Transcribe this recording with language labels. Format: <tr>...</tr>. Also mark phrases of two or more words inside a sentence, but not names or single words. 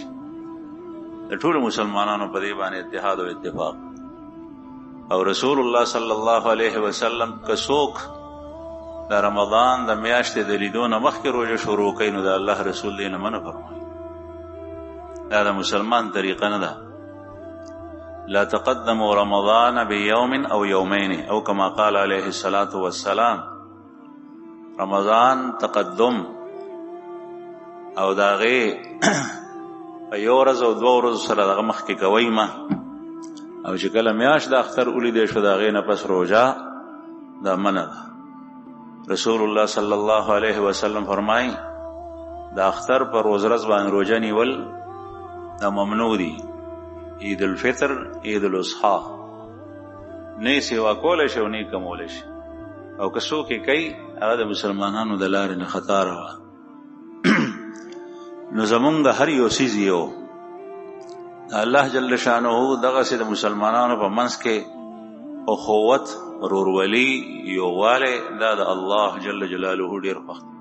<ps>د ټولو مسلمانانو په دې باندې اتحاد او اتفاق، او رسول الله</ps> <ar>صلی الله علیه وسلم</ar> <ps>که څوک د رمضان د میاشتې د لیدو نه مخکې روژه شروع کوي، نو د الله رسول دې نه منع فرمایي. دا د مسلمان طریقه نه ده.</ps> <ar>لا تقدموا رمضان بيوم او يومين، او كما قال عليه الصلاة والسلام.</ar> <ps>رمضان تقدم او داغه په یو ورځ او دوه ورځې سره دغه مخکې کوي ما، او چې کله میاشت د اختر ولیدی شو د هغې نه پس روژه دا منع ده. رسول الله</ps> <ar>صلی الله علیه وسلم</ar> <ps>فرمایي د اختر پر ورځ باندې روژه نیول دا ممنوع دي. عید الفطر، عید الاضحی نه سیوا کولی شي او نه کمولی شي، او که څوک یې کوي هغه د مسلمانانو د لارې نه خطا روان. نو زمونږ د هر یو څیز یو الله</ps> <ar>جل شانه</ar> <ps>دغسې د مسلمانانو په منځ کې اخوت رورولي یوواله دا د الله</ps> <ar>جل جلاله</ar> <ps>ډیر خوښ.</ps>